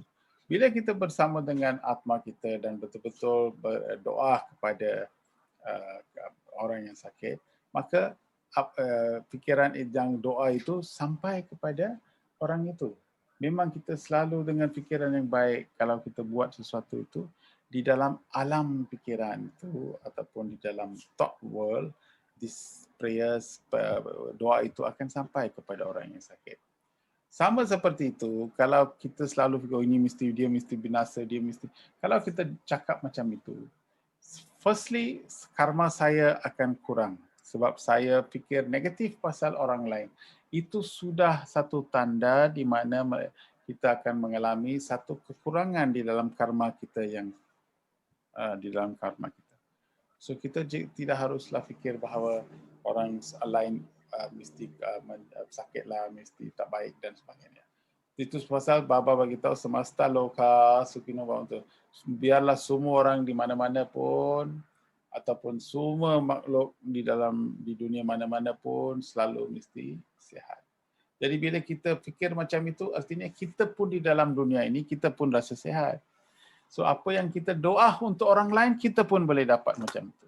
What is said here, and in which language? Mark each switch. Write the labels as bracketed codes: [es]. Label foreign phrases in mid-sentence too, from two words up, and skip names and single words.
[ms] Bila kita bersama dengan atma kita dan betul-betul berdoa kepada orang yang sakit, maka fikiran yang doa itu sampai kepada orang itu. Memang kita selalu dengan fikiran yang baik kalau kita buat sesuatu itu di dalam alam fikiran itu ataupun di dalam [en] thought world, this prayers, [ms] doa itu akan sampai kepada orang yang sakit. Sama seperti itu, kalau kita selalu fikir, dia mesti binasa, kalau kita cakap macam itu, firstly, karma saya akan kurang sebab saya fikir negatif pasal orang lain. Itu sudah satu tanda di mana kita akan mengalami satu kekurangan di dalam karma kita So kita tidak haruslah fikir bahawa orang lain mesti sakitlah, mesti tak baik dan sebagainya. Itu pasal Baba bagi tahu [sa] semesta loka sukino bhavantu. [ms] Biarlah semua orang di mana-mana pun ataupun semua makhluk di dunia mana-mana pun selalu mesti sihat. Jadi bila kita fikir macam itu, artinya kita pun di dalam dunia ini kita pun rasa sihat. So apa yang kita doa untuk orang lain, kita pun boleh dapat macam itu.